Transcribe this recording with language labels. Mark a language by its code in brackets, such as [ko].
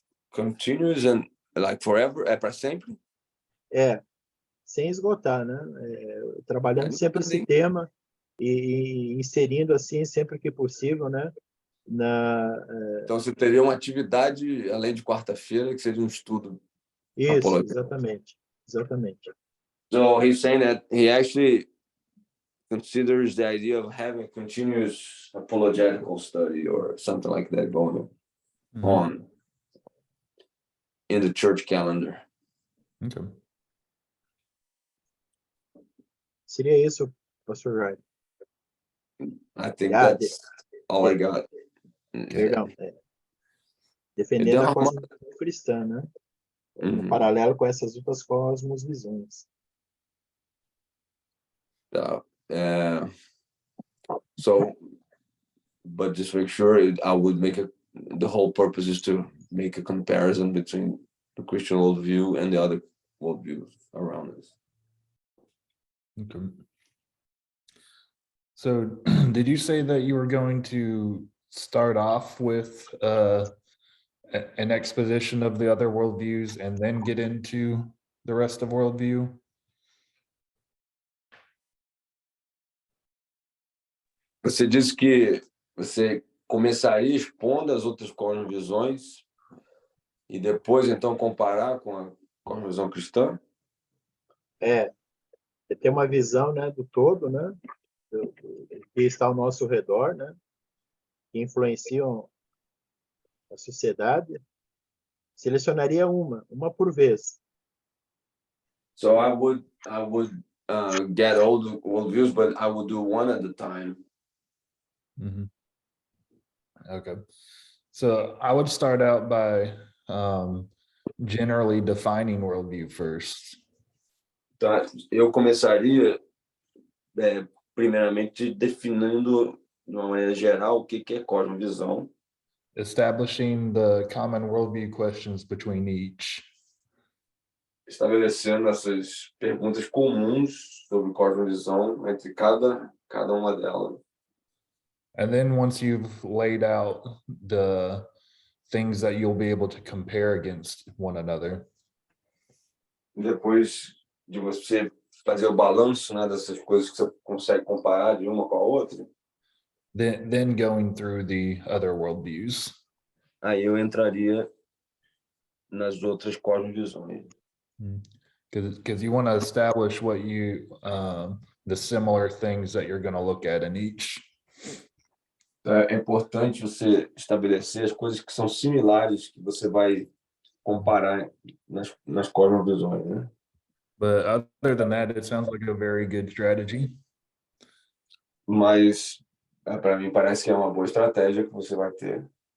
[en] Continuous and like forever, [pt] é para sempre? Sem esgotar, né? Trabalhando sempre esse tema e inserindo assim sempre que possível, né? Então você teria uma atividade além de quarta-feira que seria um estudo. Isso, apologético. exatamente. [en] So he's saying that he actually considers the idea of having a continuous apologetical study or something like that going on in the church calendar. Okay. [pt] Seria isso, pastor Wright. [en] I think that's all I got. [pt] Perdão. Defendendo a cosmovisão cristã, né? No paralelo com essas outras cosmovisões. [en] So, but just make sure I would make the whole purpose is to make a comparison between the Christian worldview and the other worldviews around us. Okay. So did you say that you were going to start off with an exposition of the other worldviews and then get into the rest of worldview? [pt] Você disse que você começaria expondo as outras cosmovisões e depois então comparar com a cosmovisão cristã? é ter uma visão, né, do todo, né, que está ao nosso redor, né, que influenciam a sociedade. Selecionaria uma por vez. [en] So I would get all the worldviews, but I would do one at a time. Mhm. Okay. So I would start out by generally defining worldview first. [pt] Tá? Eu começaria, primeiramente, definindo de uma maneira geral o que é cosmovisão, [en] Establishing the common worldview questions between each. [pt] estabelecendo essas perguntas comuns sobre cosmovisão entre cada uma delas. [en] And then once you've laid out the things that you'll be able to compare against one another, [pt] Depois de você fazer o balanço, né, dessas coisas que você consegue comparar de uma com a outra, [en] then going through the other worldviews. [pt] aí eu entraria nas outras cosmovisões. [en] Because you want to establish what you the similar things that you're going to look at in each. [pt] É importante você estabelecer as coisas que são similares que você vai comparar nas cosmovisões, né? [en] But other than that, it sounds like a very good strategy. [pt] Mas para mim parece que é uma boa estratégia que você vai ter.